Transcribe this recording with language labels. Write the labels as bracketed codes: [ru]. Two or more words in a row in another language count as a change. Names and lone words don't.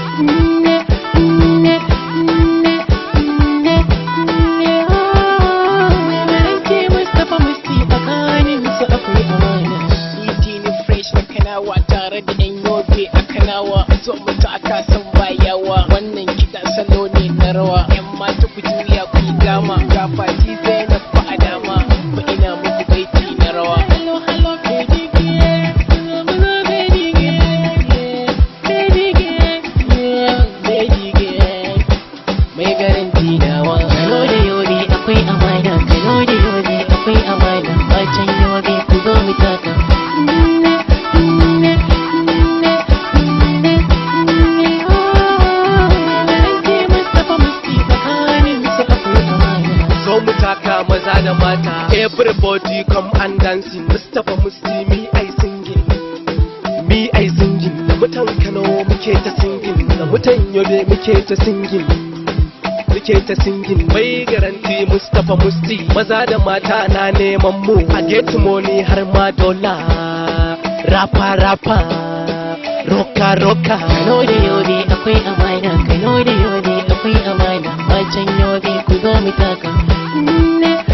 [ha] Garanti Mustapa Musty tsakanin su akwai amana. DINI fresh na Kanawa tare da yan yobe a Kanawa, zo mu taka san bayawa. Wannan kiɗa salo ne na rawa, yan mata ku juya ku yi dama, ga fati zai na fa a dama, ba ina muku baiti na rawa. [en] Hello, hello, baby girl. Hello, baby girl. Baby girl, baby girl. [ha] Mai garanti nawa. Kano da yobe akwai amana, Kano da yobe akwai amana, a can yobe ku zo mu taka. Garanti Mustapa Musty tsakanin su akwai amana. Zo mu taka maza da mata, [en] everybody come and dancing. Mustapa Musty mi ai singing, mi ai singing. [ha] Da mutan Kano muke ta singing, da mutan Yobe muke ta singing, muke ta singing. Mai garanti Mustapa Musty, maza da mata na neman mu. [en] A get money [ha] har ma dola, rapa rapa, roka roka. Kano da yobe akwai amana, Kano da yobe akwai amana, a can yobe ku zo mu taka.